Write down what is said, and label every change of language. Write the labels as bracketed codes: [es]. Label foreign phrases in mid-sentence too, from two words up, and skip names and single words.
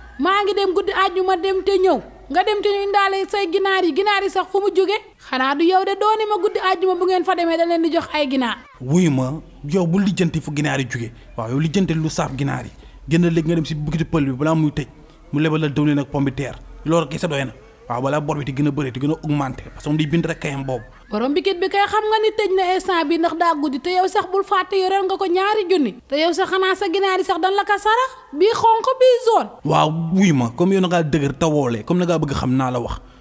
[wo] Maa ngi dem guddi àjjuma dem te ñëw. Nga dem te ñu indaale say ginaar yi, ginaar yi sax fu mu jóge? Xanaa du yow de doo ni ma guddi àjjuma bu ngeen fa demee da leen di jox ay ginaar. Wuyu ma, yow bu lijjanti fu ginaar yi jóge. Waaw, yow lijjanti lu saaf ginaar yi. Génn léegi nga dem si boutique pël bi balaa muy tëj. Mu lebal la dëwlin ak [fr] pomme de terre. [wo] Loolu kese doy na. Waaw, balaa bor bi di gën a bëri, di gën a augmenté. [fr] Parce que [wo] moom di bind rek kayam boobu. Borom bikit bi kay xam nga ni tëj na instant bi ndax daa guddi te yow sax bul fàtte yoreel nga ko ñaari junni. Te yow sax xanaa sa ginaar yi sax dan la ko sarax. Bii xonq, bii jaune. Waaw, wuyu ma, comme yow na ngaa dëgër te woole, comme na ngaa bëgg xam naa la wax.